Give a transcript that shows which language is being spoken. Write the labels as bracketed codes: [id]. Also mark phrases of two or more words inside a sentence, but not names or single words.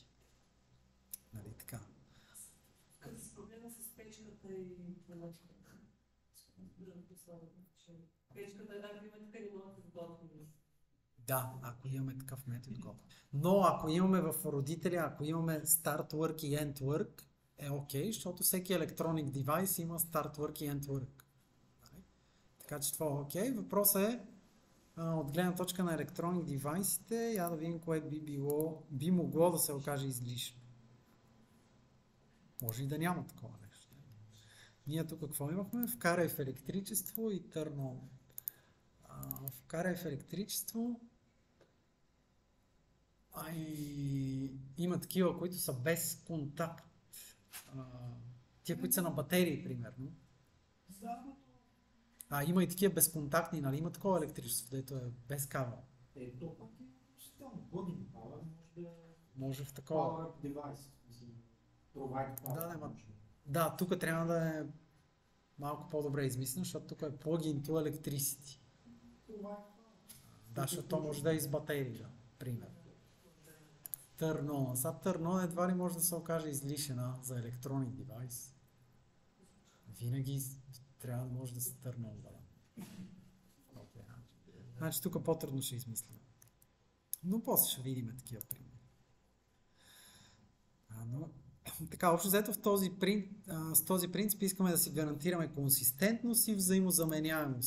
[bg] Нали така? Като с проблема с печката и пневматиката. Печката е да климатика не могат да сглотни. Да, ако имаме такъв метод, готов. Но ако имаме в родителя, ако имаме [en] start work [bg] и [en] end work, [bg] е окей, защото всеки [en] electronic device [bg] има [en] start work [bg] и [en] end work. [bg] Така че това е окей. Въпросът е от гледна точка на електронни девайсите, я да видим кое би могло да се окаже излишно. Може и да няма такова нещо. Ние тук какво имахме? Вкарай в електричество и [en] turn on. [bg] Вкарай в електричество. Има такива, които са без контакт. Тия, които са на батерии, примерно. Има и такива безконтактни, нали? Има такова електричество, дето е без кабел. То пък е относително [en] plug-in power, [bg] може в такова. [en] Power device. Provide power. [bg] Да, тук трябва да е малко по-добре измислено, защото тук е [en] plug-in to electricity. [bg] Да, защото то може да е из батерии, да, пример. [en] Turn on. [bg] Сега [en] turn on [bg] едва ли може да се окаже излишена за електронен девайс. Винаги трябва да може да се [en] turn on. [bg] Значи тук по-трудно ще измислим. Но после ще видим такива примери. Така, общо взето с този принцип искаме да си гарантираме консистентност и взаимозаменяемост.